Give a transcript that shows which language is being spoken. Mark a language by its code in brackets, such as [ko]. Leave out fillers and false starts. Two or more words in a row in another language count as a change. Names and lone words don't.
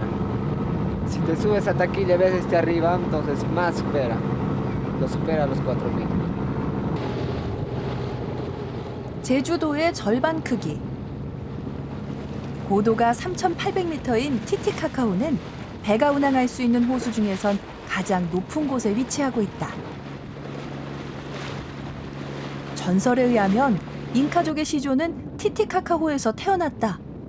[es] Si te subes a Taquile, ves este arriba, entonces más supera, lo supera a los 4.000. [ko] 제주도의 절반 크기. 고도가 3,800m인 티티카카오는 배가 운항할 수 있는 호수 중에선 가장 높은 곳에 위치하고 있다. 전설에 의하면 잉카족의 시조는 티티카카호에서 태어났다.